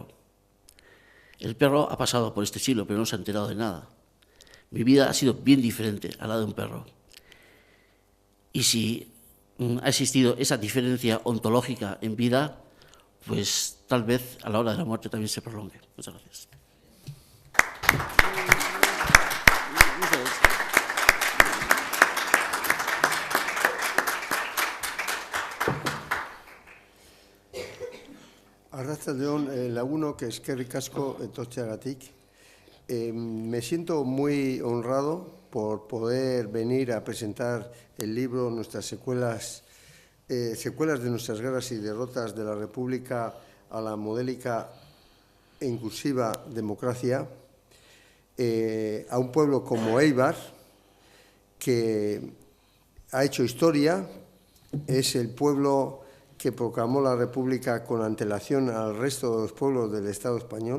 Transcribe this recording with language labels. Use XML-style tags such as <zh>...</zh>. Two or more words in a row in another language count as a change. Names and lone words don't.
<es>El perro ha pasado por este siglo, pero no se ha enterado de nada. Mi vida ha sido bien diferente a la de un perro. Y si ha existido esa diferencia ontológica en vida, pues tal vez a la hora de la muerte también se prolongue. Muchas gracias.</es> <eu>Arratsaldeon, lagunok, eskerrik asko etortzeagatik.</eu> <es>Me siento muy honrado por poder venir a presentar el libro Nuestras secuelas, secuelas de nuestras guerras y derrotas de la República a la modélica e inclusiva democracia, a un pueblo como Éibar, que ha hecho historia, es el pueblo que proclamó la República con antelación al resto de los pueblos del Estado español.</es>